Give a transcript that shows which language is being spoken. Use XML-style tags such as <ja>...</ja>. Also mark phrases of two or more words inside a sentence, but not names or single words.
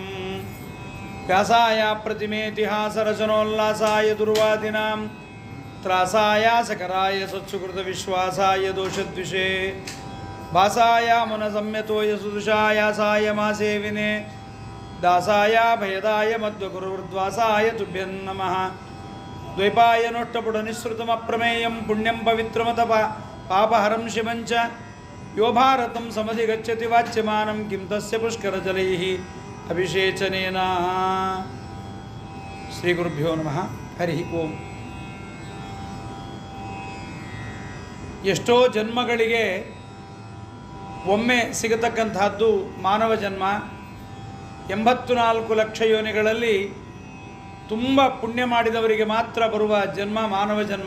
<sa>ವ್ಯಾಸಾಯ ಪ್ರತಿಮೇತಿಹಾಸರಚನೋಲ್ಲಾಸಾಯ ದುರ್ವಾದಿನಾಂ ತ್ರಾಸಾಯ ಸಕರಾಯ ಸತ್ಸುಕೃತವಿಶ್ವಾಸಾಯ ದೋಷದ್ವಿಷೇ ಭಾಸಾಯ ಮನಸಮ್ಯತೋಯ ಸುದುಷಾಯಾಸಾಯ ಮಾಸೇವಿನೇ ದಾಸಾಯ ಭಯದಾಯ ಮಧ್ವಗುರುರ್ದ್ವಾಸಾಯ ತುಭ್ಯಂ ನಮಃ. ದ್ವೈಪಾಯನೋಷ್ಟಪುಟನಿಃಸೃತಮಪ್ರಮೇಯಂ ಪುಣ್ಯಂ ಪವಿತ್ರಮತಪ ಪಾಪಹರಂ ಶಿವಂಚ ಯೋ ಭಾರತಂ ಸಮಧಿಗಚ್ಚತಿ ವಾಚ್ಯಮಾನಂ ಕಿಂ ತಸ್ಯ ಪುಷ್ಕರಜಲೈಃ ಅಭಿಷೇಚನೇನ. ಶ್ರೀ ಗುರುಭ್ಯೋ ನಮಃ. ಹರಿ ಓಂ.</sa> <kn>ಎಷ್ಟೋ ಜನ್ಮಗಳಿಗೆ ಒಮ್ಮೆ ಸಿಗತಕ್ಕಂತಹದ್ದು ಮಾನವ ಜನ್ಮ. 84 ಲಕ್ಷ ಯೋನಿಗಳಲ್ಲಿ ತುಂಬ ಪುಣ್ಯ ಮಾಡಿದವರಿಗೆ ಮಾತ್ರ ಬರುವ ಜನ್ಮ ಮಾನವ ಜನ್ಮ.</kn>